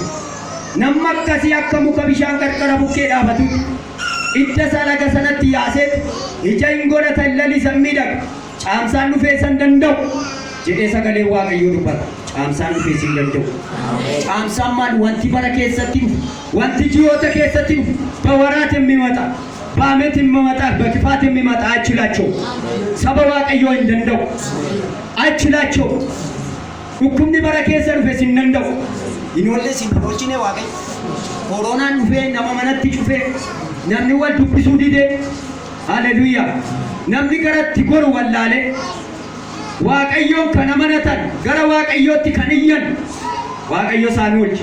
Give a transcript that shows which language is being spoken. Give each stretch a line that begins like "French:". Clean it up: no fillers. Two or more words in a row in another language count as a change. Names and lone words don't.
Oromo: Namni akkasii akka muka bishaan qarqara bukkee dhaabatu idda isaa laga sanatti yaaseet ija hin godhata lalisan miidhaga. Caamsaan dhufee san danda'u jedhee sagalee Waaqayyoo dubbata. Caamsaan dhufee sin danda'u. Caamsaan maal wanti bara keessatti dhufu, wanti ji'oota keessatti dhufu,
Amharic: በወራት የሚመጣ በዓመት የሚመጣ በክፋት የሚመጣ አይችላቸው። ሰበ
Oromo: Waaqayyoo hin danda'u. Aychilacho hukumni bara keessa dhufe sin danda'u. Ijoollee sin tolchine Waaqayyo. Koronaan dhufee nama manatti cufee namni wal dubbisuu didee. Haleluuyaa. Namni garatti goru wallaalee Waaqayyoon kan amanatan gara Waaqayyootti kan iyyan Waaqayyo isaanii oolche.